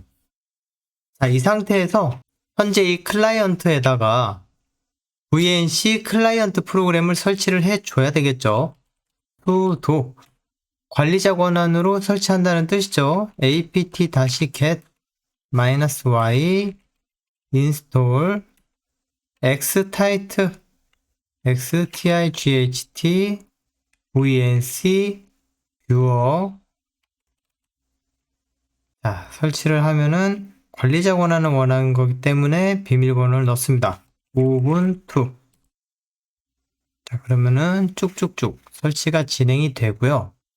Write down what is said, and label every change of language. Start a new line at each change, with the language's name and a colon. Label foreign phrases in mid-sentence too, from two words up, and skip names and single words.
Korean: 자, 이 상태에서 현재 이 클라이언트에다가 VNC 클라이언트 프로그램을 설치를 해줘야 되겠죠. 수도 관리자 권한으로 설치한다는 뜻이죠.
English: apt-get -y install xtight xtight vnc viewer
Korean: 자, 설치를 하면은 관리자 권한을 원하는 거기 때문에 비밀번호를 넣습니다. 우분투 자, 그러면은 쭉쭉쭉 설치가 진행이 되고요.